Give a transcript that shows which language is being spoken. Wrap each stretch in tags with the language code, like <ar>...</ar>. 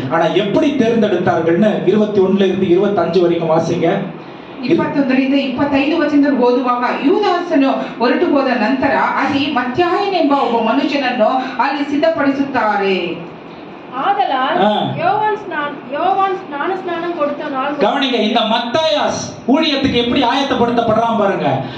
<ta>ஆனா எப்படி தேர்ந்தெடுத்தார்கள்னு 21 இருந்து 25 வரைக்கும் வாசிங்க.</ta> <kn>21ರಿಂದ 25 ವಚನದಲ್ಲಿ ಓದುವಾಗ, ಯೂದಾಸನು ಹೊರಟು ಹೋದ ನಂತರ ಅಲ್ಲಿ ಮತ್ತಾಯನೆಂಬ ಒಬ್ಬ ಮನುಷ್ಯನನ್ನು ಅಲ್ಲಿ ಸಿದ್ಧಪಡಿಸುತ್ತಾರೆ.</kn> <ta>ஆதலால் யோவான் ஞானஸ்நானம் கொடுத்த நாள். கவனிங்க, இந்த மத்தாயாஸ் ஊழியத்துக்கு எப்படி ஆயத்தப்படுத்தப்படுறான் பாருங்க.</ta>